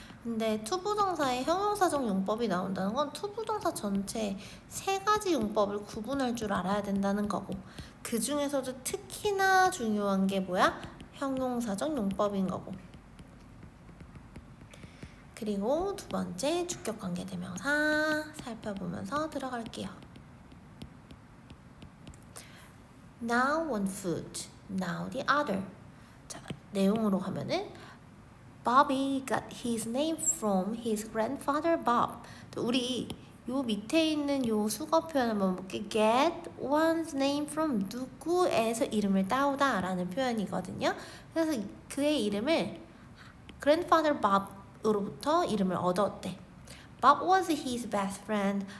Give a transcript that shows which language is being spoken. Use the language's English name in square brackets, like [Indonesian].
[Korean] 근데 투부정사의 형용사적 용법이 나온다는 건 투부정사 전체 세 가지 용법을 구분할 줄 알아야 된다는 거고, 그 중에서도 특히나 중요한 게 뭐야? 형용사적 용법인 거고. 그리고 두 번째 주격관계대명사 살펴보면서 들어갈게요. [English] Now one foot, now the other. [Korean] 자, 내용으로 가면은 [English] Bobby got his name from his grandfather Bob. [Korean] 우리 요 밑에 있는 요 수거 표현 한번 볼게요. [English] Get one's name from [Korean] 누구에서 이름을 따오다 라는 표현이거든요. 그래서 그의 이름을 [English] grandfather Bob [Korean] 으로부터 이름을 얻었대. [English] Bob was his best friend.